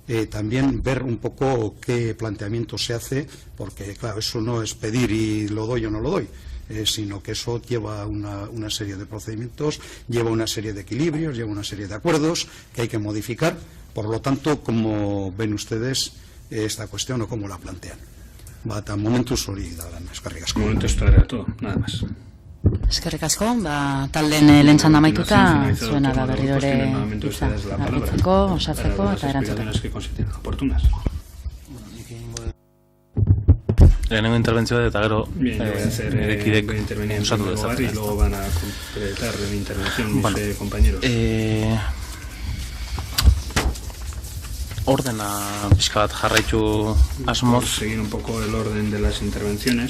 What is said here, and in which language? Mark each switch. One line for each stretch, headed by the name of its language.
Spanish: también ver un poco qué planteamiento se hace, porque claro, eso no es pedir y lo doy o no lo doy, sino que eso lleva una serie de procedimientos, lleva una serie de equilibrios, lleva una serie de acuerdos que hay que modificar. Por lo tanto, ¿cómo ven ustedes esta cuestión o cómo la plantean?
Basque: Bata momentuz hori da lan, eskerrik asko.
Spanish: Momentuz era todo, nada más.
Basque: Eskerrik asko, talden lehen txanda amaituta, zuena da berriro ere hitza argitzeko, osatzeko eta erantzuteko. Lehenengo interbentzioa eta gero erekidek osatu dezatzen.
Spanish: Y luego van a completar la intervención mis compañeros.
Basque: Ordena pixka bat jarraitu asmoz.
Spanish: Seguir un poco el orden de las intervenciones.